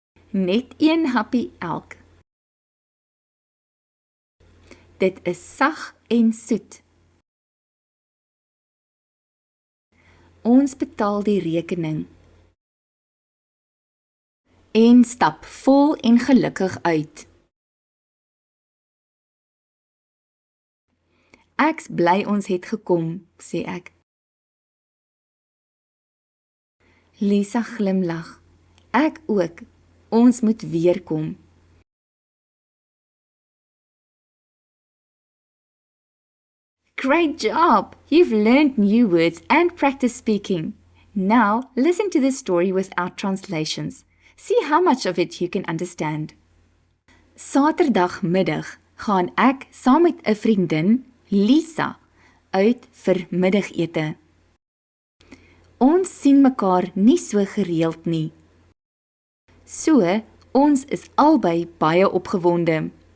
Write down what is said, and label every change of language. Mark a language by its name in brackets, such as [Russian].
[Afrikaans] Net een happie elk. Dit is sag en soet. Ons betaal die rekening. En stap vol en gelukkig uit. Ek's bly ons het gekom, sê ek. Lisa glimlag. Ek ook. Ons moet weer kom. [English] Great job! You've learned new words and practiced speaking. Now, listen to the story without translations. See how much of it you can understand. [Afrikaans] Saterdagmiddag gaan ek saam met 'n vriendin, Lisa, uit vir middagete. Ons sien mekaar nie so gereeld nie. So, ons is albei baie opgewonde.